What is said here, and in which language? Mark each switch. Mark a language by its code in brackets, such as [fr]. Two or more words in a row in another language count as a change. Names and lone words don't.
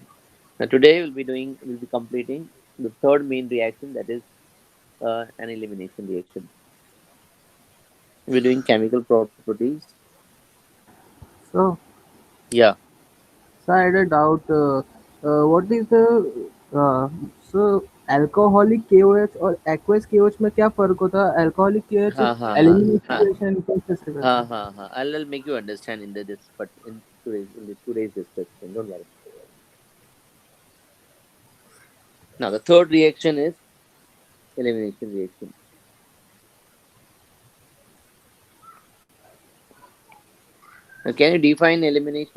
[en] Now today we'll be completing the third main reaction, that is an elimination reaction. We're doing chemical properties. So, Yeah. so I had a doubt. What is the so alcoholic KOH और aqueous KOH [hi] में क्या फर्क होता है? [en] Alcoholic KOH Ha ha ha elimination ha [hi] reaction कैसे से ha करते हैं? ha ha. [en] I'll make you understand in this, but in today's discussion. Don't worry. Now the third reaction is elimination reaction. Now, can you define elimination?